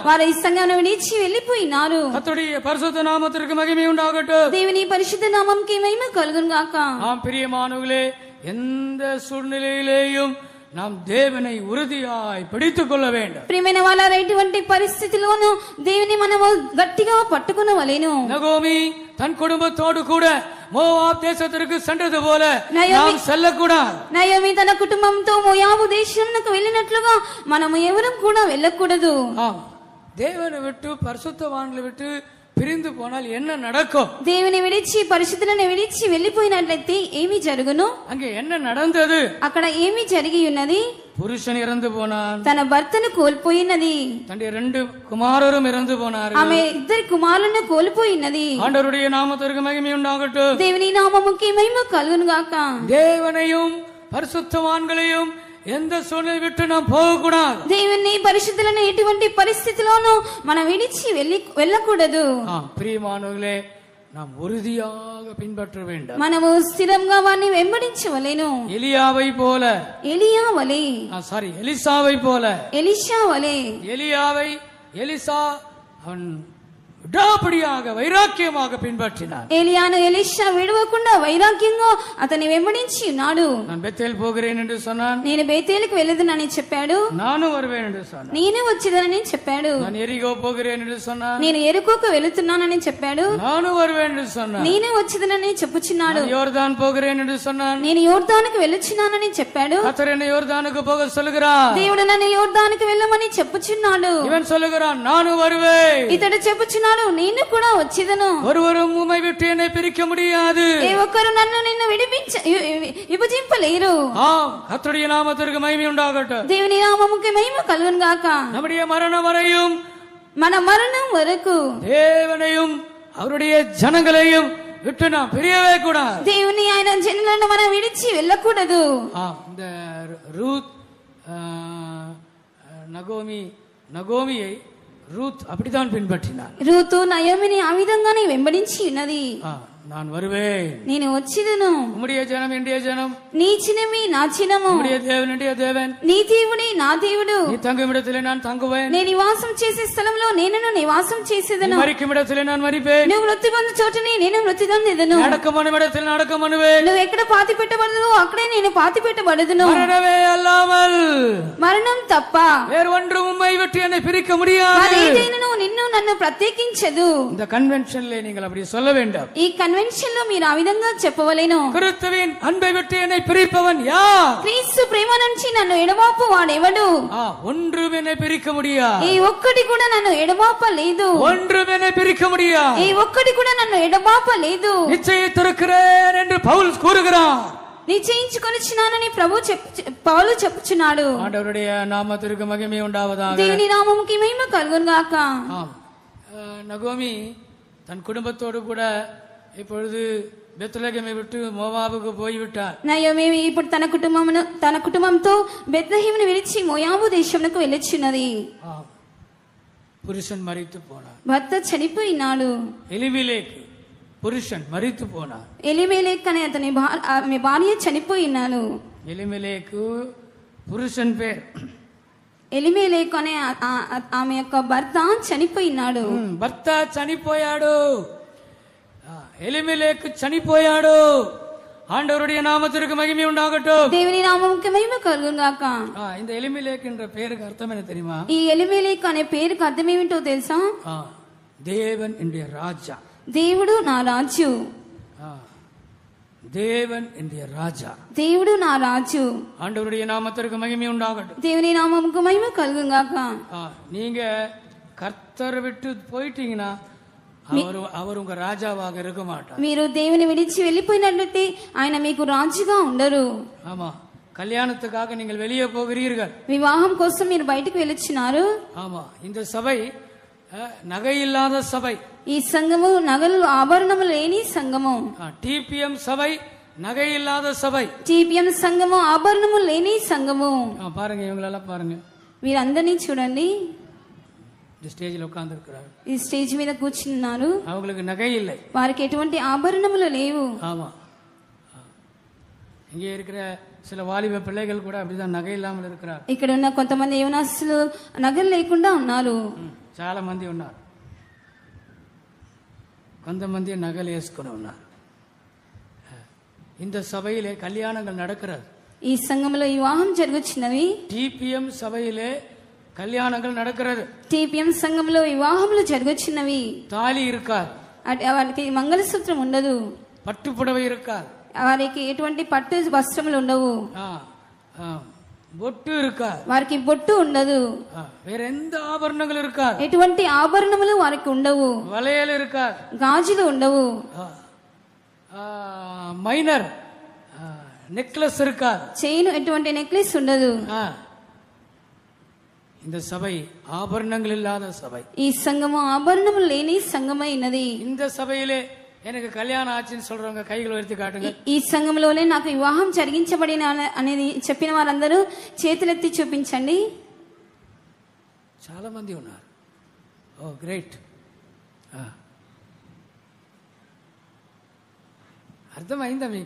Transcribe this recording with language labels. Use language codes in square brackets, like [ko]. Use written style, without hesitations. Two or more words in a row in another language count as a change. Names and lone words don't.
[te] వారు ఈ సంఘమును విడిచి వెళ్ళిపోయినారు. [ta] கர்த்தருடைய பரிசுத்த நாமத்திற்கு மகிமை உண்டாகட்டும். [te] దేవుని పరిశుద్ధ నామముకి మహిమ కలుగును గాక. [ta] பிரியமானவர்களே, எந்த சூழ்நிலையிலேயும் நாம் தேவனை உறுதியாய் பிடித்துக் கொள்ள வேண்டும். [te] ప్రియమైన వాళ్ళ ఎటువంటి పరిస్థితిలోనూ దేవుని మనము గట్టిగా పట్టుకొనవలెను. [ta] நகோமி தன் குடும்பத்தோடு கூட மோவாப் தேசத்திற்கு சென்றது போல நாம் செல்லக்கூடாது. [te] నయోమి తన కుటుంబంతో మోయాబు దేశంకు వెళ్ళినట్లుగా మనము ఎవరం కూడా వెళ్ళకూడదు. [ta] தேவனை விட்டு, பரிசுத்தவான்களை விட்டு பிரிந்து போனால் என்ன நடக்கும்? [te] దేవుని విడిచి పరిశుద్ధులను విడిచి వెళ్ళిపోయినట్లయితే ఏమి జరుగును? [ta] அங்கே என்ன நடந்தது? [te] అక్కడ ఏమి జరిగి ఉన్నది? [ta] புருஷன் இறந்து போனான், [te] తన భర్తను కోల్పోయినది. [ta] தன்னுடைய 2 குமாரரும் இறந்து போனார்கள். [te] ఆమె 2 కుమారులను కోల్పోయినది. [ta] ஆண்டவருடைய நாமத்திற்கு மகிமை உண்டாகட்டும். [te] దేవుని నామముకి మహిమ కలుగును గాక. [ta] தேவனையும் பரிசுத்தவான்களையும் எந்த சூழ்நிலை விட்டு நாம் போகக்கூடாது. [te] దేవుని పరిశుద్ధులను ఎటువంటి పరిస్థితిలోనూ మనం విడిచి వెళ్ళకూడదు. [ta] பிரியமானவர்களே, நாம் உறுதியாக பின்பற்ற வேண்டும். [te] మనము స్థిరంగా వారిని వెంబడించవలెను. [ta] எலியாவை போல, எலிசாவை போல, [te] எலிஷா వలె. [ta] எலியாவை எலிசா அவன் விடாப்பிடியாக வைராக்கியமாக பின்பற்றினார். [te] ఏలియాను ఎలీషా విడవకుండా వైరాగ్యంగా అతన్ని వెంబడించి ఉన్నాడు. [ta] நான் பெத்தேல் போகிறேன் என்று சொன்னான். [te] నేను బేతేలుకు వెళ్ళదునని చెప్పాడు. [ta] நானும் வருவேன் என்று சொன்னான். [te] నేను వచ్చేదనని చెప్పాడు. [ta] நான் எரிகோ போகிறேன் என்று சொன்னான். [te] నేను ఎరుకోకు వెళుతున్నానని చెప్పాడు. [ta] நானும் வருவேன் என்று சொன்னான். [te] నేను వచ్చేదనని చెప్పుచున్నాడు. [ta] யோர்தான் போகிறேன் என்று சொன்னான். [te] నేను యోర్దానుకు వెళ్ళుచున్నానని చెప్పాడు. [ta] கர்த்தர் என்னை யோர்தானுக்கு போக சொல்லுகிறார். [te] దేవుడు నన్ను యోర్దానుకు వెళ్ళమని చెప్పుచున్నాడు. [ta] இவன் சொல்லுகிறான், நானும் வருவேன். [te] ఇతడు చెప్పుచున్నాడు, నేను కూడా వచ్చేదను. [ta] ஒருவரும் உம்மை விட்டு என்னை பிரிக்க முடியாது. [te] ఏ ఒక్కరు నన్ను నిన్ను విభజింపలేరు. [ta] கர்த்தருடைய நாமத்திற்கு மகிமை உண்டாகட்டும். [te] దేవుని నామముకి మహిమ కలుగును గాక. [ta] நம்முடைய மரணம் வரையும், [te] మన మరణం వరకు [ta] தேவனையும் அவருடைய ஜனங்களையும் விட்டு நாம் பிரியவே கூடாது. [te] దేవుని ఆయన జనులను మనం విడిచి వెళ్ళకూడదు. [ta] இந்த ரூத் நகோமியை ரூத் அப்படித்தான் பின்பற்றினார். [te] రూతు నయోమిని ఆ విధంగానే వెంబడించి ఉన్నది. [ta] நான் வருவேன், [te] నేను వచ్చేదను. [ta] உம்முடைய ஜனம் என்னுடைய ஜனம், [te] నీ చినమి నా చినము, [ta] உம்முடைய தேவன் என்னுடைய தேவன், [te] నీ దేవుడే నా దేవుడు. [ta] நீ தங்கும் இடத்திலே நான் தங்குவேன், [te] నేను నివాసం చేసే స్థలంలో నేను నివాసం చేసేదను. [ta] மரிக்கும் இடத்திலே நான் மரிப்பேன், [te] నువ్వు మృతి పొందు చోటనే నేను మృతి పొందెదను. [ta] அடக்கமான இடத்தில் அடக்கம் பண்ணுவேன், [te] నువ్వు ఎక్కడ పాతి పెట్టబడదో అక్కడే నేను పాతి పెట్టబడదును. [ta] மரணமே அல்லாமல் [te] మరణం తప్ప [ta] வேறு ஒன்றும் உம்மை விட்டு என்னை பிரிக்க முடியாது. [te] మరేదైనను నిన్ను నన్ను ప్రత్యేకించదు. [ta] இந்த கன்வென்ஷன்ல நீங்கள் அப்படி சொல்ல வேண்டும். [te] ఈ కన్వెన్షన్ లో మీరు ఆ విధంగా చెప్పవలెను. [ta] கிறிஸ்துவின் அன்பை விட்டு என்னை பிரிப்பவன் யார்? [te] క్రీస్తు ప్రేమ నుంచి నన్ను ఎడబాపు వాడెవడు? [ta] ஒன்றும் என்னை பிரிக்க முடியாது. [te] ఈ ఒక్కటి కూడా నన్ను ఎడబాపలేదు. [ta] ஒன்றும் என்னை பிரிக்க முடியாது. [te] ఈ ఒక్కటి కూడా నన్ను ఎడబాపలేదు. [ta] நிச்சயித்திருக்கிறேன் என்று பவுல் கூறுகிறார். [te] నిశ్చయించుకొనిచున్నానని పౌలు చెప్పుచున్నాడు. [ta] ஆண்டவருடைய நாமத்திற்கு மகிமை உண்டாவதாக. [te] దేవుని నామముకి మహిమ కలుగును గాక. [ta] நகோமி தன் குடும்பத்தோடு கூட இப்பொழுது பெத்லகேமை விட்டு மோவாபுக்கு போய்விட்டார். [te] నయోమి ఇప్పుడు తన కుటుంబంతో బెత్లెహేమును విడిచి మోయాబు దేశమునకు వెళ్ళుచున్నది. [ta] புருஷன் மரித்து போனார். [te] భర్త చనిపోయినాడు. [ta] எலிமெலேக் புருஷன் மரித்து போனார். [te] ఎలిమెలెక్ అనే అతని భార్య చనిపోయినాడు. [ta] எலிமெலேக்கு புருஷன் பேரு. [te] ఎలిమెలెక్ అనే ఆమె యొక్క భర్త చనిపోయినాడు. భర్త చనిపోయాడు. ఎలిమెలేకు చనిపోయాడు. [ta] ஆண்டவருடைய நாமத்திற்கு மகிமை உண்டாகட்டும். [te] దేవుని నామముకి మహిమ కలుగును గాక. [ta] இந்த எலிமெலேக் என்ற பெயருக்கு அர்த்தம் என்ன தெரியுமா? [te] ఈ ఎలిమెలెక్ అనే పేరుకి అర్థం ఏమిటో తెలుసా? [ta] தேவன் என்னுடைய ராஜா. [te] దేవుడు నా రాజు. [ta] தேவன் என்னுடைய ராஜா. [te] దేవుడు నా రాజు. [ta] ஆண்டவருடைய நாமத்திற்கு மகிமை உண்டாகட்டும். [te] దేవుని నామముకు మహిమ కలుగును గాక. [ta] நீங்க கர்த்தரை விட்டு போயிட்டீங்கன்னா அவர் உங்க ராஜாவாக இருக்க மாட்டார். [te] మీరు దేవుని విడిచి వెళ్ళిపోయినట్లయితే ఆయన మీకు రాజుగా ఉండరు. [ta] ஆமா, கல்யாணத்துக்காக நீங்கள் வெளியே போகிறீர்கள். [te] వివాహం కోసం మీరు బయటికి వెళ్ళొచ్చున్నారు. [ta] ஆமா, இந்த சபை நகை இல்லாத சபை. [te] ఈ సంఘము నగలు ఆభరణములు లేని సంఘము. [ta] TPM சபை நகை இல்லாத சபை. [te] TPM సంఘము ఆభరణములు లేని సంఘము. [ta] பாருங்க, இவங்களெல்லாம் பாருங்க, [te] వీరందరినీ చూడండి. [ta] இந்த ஸ்டேஜில் உட்கார்ந்து இருக்கிறார்கள். [te] ఈ స్టేజ్ మీద కూర్చున్నారు. [ta] அவங்களுக்கு நகை இல்லை. [te] వారికి ఎటువంటి ఆభరణములు లేవు. [ta] ஆமா, இங்கே இருக்கிற சில வாலிப பிள்ளைகள் கூட அப்படிதான் நகை இல்லாமல் இருக்கிறார். [te] ఇక్కడ ఉన్న కొంతమంది యవనస్తులు నగలు లేకుండా ఉన్నారు. చాలా మంది ఉన్నారు. కొంతమంది నగలు వేసుకుని ఉన్నారు. [ta] இந்த சபையிலே கல்யாணங்கள் நடக்கிறது. [te] ఈ సంఘంలో వివాహం జరుగుచున్నవి. [ta] TPM சபையிலே கல்யாணங்கள் நடக்கிறது. [te] TPM సంఘంలో వివాహములు జరుగుచున్నవి. [ta] தாலி இருக்காது. [te] వారికి మంగళసూత్రం ఉండదు. [ta] பட்டு புடவை இருக்காது. [te] వారికి ఎటువంటి పట్టు వస్త్రములు ఉండవు. [ta] బొట్టు இருக்காது, [te] వారికి బొట్టు ఉండదు, [ta] வேற எந்த ஆபரணங்களும் இருக்காது, [te] ఎటువంటి ఆభరణములు వారికి ఉండవు, [ta] வளையல் இருக்காது, [te] గాజులు ఉండవు, [en] minor necklace [ta] இருக்காது, [te] చైన్ ఎటువంటి నెక్లెస్ ఉండదు. [ta] இந்த சபை ஆபரணங்கள் இல்லாத சபை. [te] ఈ సంఘము ఆభరణములు లేని సంఘమైనది. [ta] இந்த సభையிலே எனக்கு கல்யாணம் ஆச்சுனு சொல்றவங்க கைகளை உயர்த்தி காட்டுங்க. [te] ఈ సంఘంలోనే నాకు వివాహం జరిగించబడిన అనేది చెప్పిన వారందరూ చేతులెత్తి చూపించండి. చాలా మంది ఉన్నారు. [en] oh great. [te] అర్థమైందా మీకు?